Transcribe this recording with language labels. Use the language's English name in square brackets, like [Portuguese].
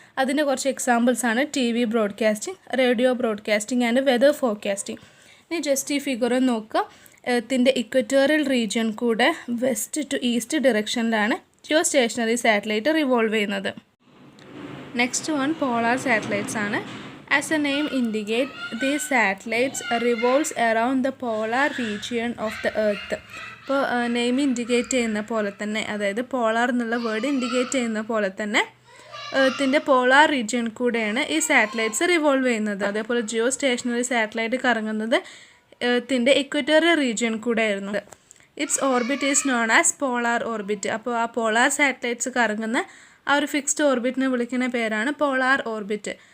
[Malayalam] അതിൻ്റെ കുറച്ച് എക്സാമ്പിൾസാണ് TV broadcasting, radio broadcasting and weather forecasting. ഇനി ജസ്റ്റ് ഈ ഫിഗർ നോക്കുക. എർത്തിൻ്റെ ഇക്വറ്റോറിയൽ റീജിയൻ കൂടെ west to east ഡിറക്ഷനിലാണ് Jio stationery satellite revolve ചെയ്യുന്നത്. നെക്സ്റ്റ് വൺ പോളാർ സാറ്റലൈറ്റ്സ് ആണ്. [English] As the name indicates, these satellites revolves around the polar region of the Earth. [Malayalam] ഇപ്പോൾ name indicate ചെയ്യുന്ന പോലെ തന്നെ, അതായത് പോളാർ എന്നുള്ള വേർഡ് ഇൻഡിക്കേറ്റ് ചെയ്യുന്ന പോലെ തന്നെ എർത്തിൻ്റെ പോളാർ റീജിയൻ കൂടെയാണ് ഈ സാറ്റലൈറ്റ്സ് റിവോൾവ് ചെയ്യുന്നത്. അതേപോലെ ജിയോ സ്റ്റേഷനറി സാറ്റലൈറ്റ് കറങ്ങുന്നത് എർത്തിൻ്റെ ഇക്വറ്റോറിയൽ റീജിയൻ കൂടെ ആയിരുന്നു. [English] Its orbit is known as polar orbit. [Malayalam] അപ്പോൾ ആ പോളാർ സാറ്റലൈറ്റ്സ് കറങ്ങുന്ന ആ ഒരു ഫിക്സ്ഡ് ഓർബിറ്റിനെ വിളിക്കുന്ന പേരാണ് പോളാർ ഓർബിറ്റ്.